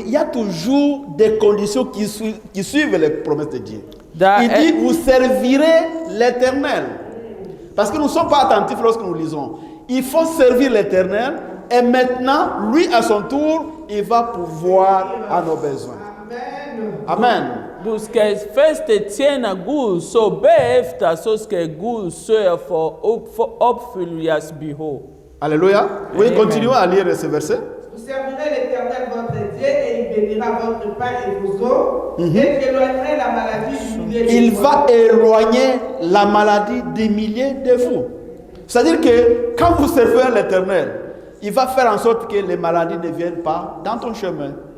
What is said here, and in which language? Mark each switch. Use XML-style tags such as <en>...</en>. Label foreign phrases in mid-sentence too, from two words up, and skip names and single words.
<fr>Il y a toujours des conditions qui suivent les promesses de Dieu. Il dit, vous servirez l'Éternel. Parce que nous ne sommes pas attentifs lorsque nous lisons. Il faut servir l'Éternel et maintenant, lui à son tour, il va pourvoir à nos besoins. Amen.</fr> <sv>Du ska först tjäna Gud, så efter så ska Gud sörja för uppfyllas behov.</sv> <fr>Alléluia. Oui, Amen. continuons à lire ce verset. Vous servirez l'Éternel votre Dieu et il bénira votre pain et vos eaux, et il éloignerait la maladie du milieu de Il vous. va éloigner la maladie des milliers de vous. C'est-à-dire que quand vous servez l'Éternel, il va faire en sorte que les maladies ne viennent pas dans ton chemin.</fr>